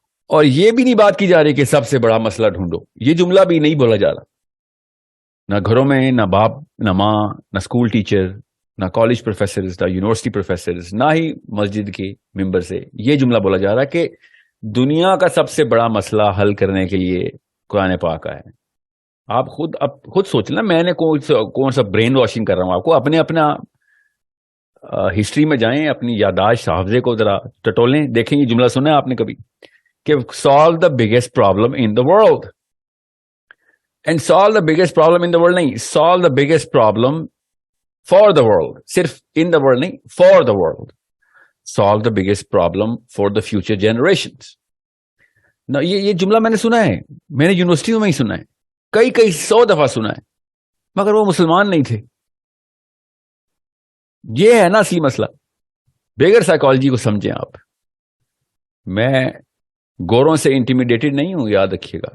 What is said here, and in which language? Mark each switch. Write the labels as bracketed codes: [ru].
[ur] اور یہ بھی نہیں بات کی جا رہی کہ سب سے بڑا مسئلہ ڈھونڈو. یہ جملہ بھی نہیں بولا جا رہا، نہ گھروں میں، نہ باپ، نہ ماں، نہ اسکول ٹیچر، نہ کالج پروفیسرز، نہ یونیورسٹی پروفیسرز، نہ ہی مسجد کے ممبر سے یہ جملہ بولا جا رہا کہ دنیا کا سب سے بڑا مسئلہ حل کرنے کے لیے قرآن پاک ہے. آپ خود سوچ لیں، میں نے کون سا برین واشنگ کر رہا ہوں آپ کو. اپنا ہسٹری میں جائیں، اپنی یاداشت حافظے کو ذرا ٹٹولیں، دیکھیں یہ جملہ سنا ہے آپ نے کبھی کہ [en] solve the biggest problem in the world. And solve the biggest problem in the world نہیں، solve the biggest problem for the world. صرف in the world نہیں، for the world. Solve the biggest problem for the future generations. [ur] یہ جملہ میں نے سنا ہے، میں نے یونیورسٹیوں میں ہی سنا ہے، کئی 100 دفعہ سنا ہے، مگر وہ مسلمان نہیں تھے. یہ ہے نا اصلی مسئلہ. بغیر سائیکالوجی کو سمجھیں آپ. میں گوروں سے انٹیمیڈیٹڈ نہیں ہوں، یاد رکھیے گا.